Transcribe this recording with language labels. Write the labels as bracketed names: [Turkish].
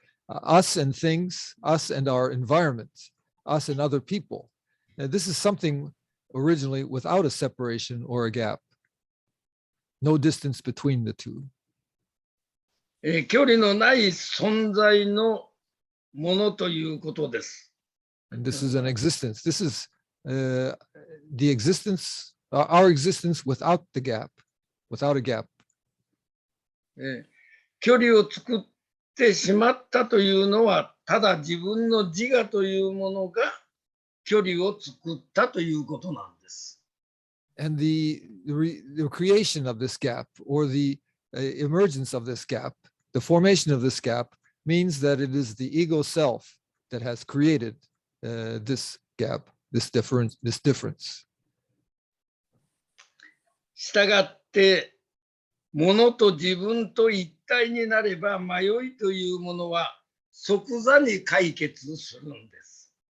[English] Us and things, us and our environment, us and other people. This is something originally without a separation or a gap. No distance between the two. [Japanese] 距離のない存在のものということです。 [English] And this is an existence. This is the existence, our existence without the gap, without a gap. [Japanese] 距離を作ってしまったというのは、ただ自分の自我というものが距離を作ったということなんです。 [English] And the creation of this gap or the emergence of this gap, the formation of this gap means that it is the ego self that has created this gap, this difference. [Japanese] したがって、物と自分と一体になれば迷いというものは即座に解決するんです。